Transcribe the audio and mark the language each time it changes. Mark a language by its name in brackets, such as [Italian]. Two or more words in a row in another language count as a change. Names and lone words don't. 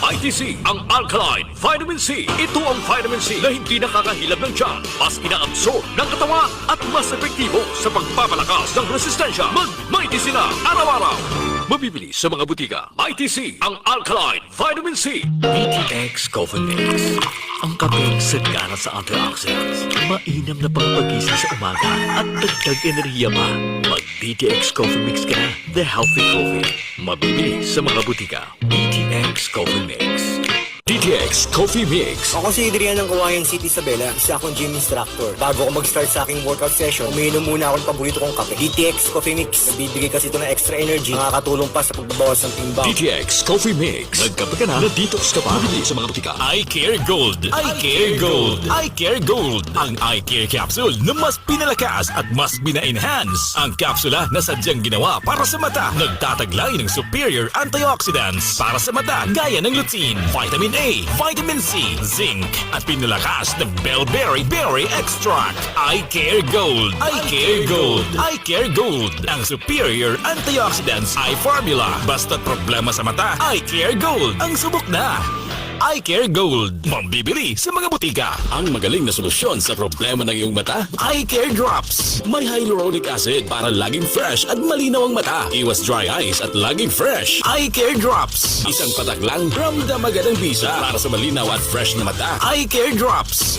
[Filipino] ITC, ang Alkaline Vitamin C. Ito ang vitamin C na hindi nakakahilab ng tiyan, mas inaabsorb ng katawan at mas epektibo sa pagpapalakas ng resistensya. Mag-ITC na araw-araw. Mabibili sa mga butika. ITC, ang Alkaline Vitamin C. DTX Coffee Mix. Ang kapeng sagana sa antioxidants. Mainam na pangpagising sa umaga at dagdag enerhiya pa. Mag-DTX Coffee Mix ka na. [English] The healthy coffee. [Filipino] Mabibili sa mga butika. DTX Coffee Mix. DTX Coffee Mix. Ako si Adrian ng Kawayan City, Isabela. Isa akong [English] gym instructor. [Filipino] Bago ako mag-start sa aking [English] workout session, [Filipino] umiinom muna ako ng paborito kong kape. DTX Coffee Mix. Nagbibigay kasi ito ng [English] extra energy. [Filipino] Nakakatulong pa sa pagbabawas ng timbang. DTX Coffee Mix. Nagkape ka na, na-detox ka pa. Mabili sa mga butika. iCare Gold. iCare Gold. iCare Gold. Ang iCare capsule na mas pinalakas at mas bina-enhance. Ang kapsula na sadyang ginawa para sa mata. Nagtataglay ng [English] superior antioxidants [Filipino] para sa mata gaya ng lutein, [English] vitamin A, vitamin C, zinc, [Filipino] at pinalakas ng Bellberry Berry Extract. iCare Gold. iCare Gold. iCare Gold. Ang [English] superior antioxidants eye formula. [Filipino] Basta't problema sa mata, iCare Gold. Ang subok na. iCare Gold. Mambibili sa mga butika. Ang magaling na solusyon sa problema ng iyong mata, iCare Drops. May [English] hyaluronic acid [Filipino] para laging fresh at malinaw ang mata. Iwas [English] dry eyes [Filipino] at laging fresh. iCare Drops. Isang patak lang, ramdam agad ang bisa para sa malinaw at fresh na mata. iCare Drops.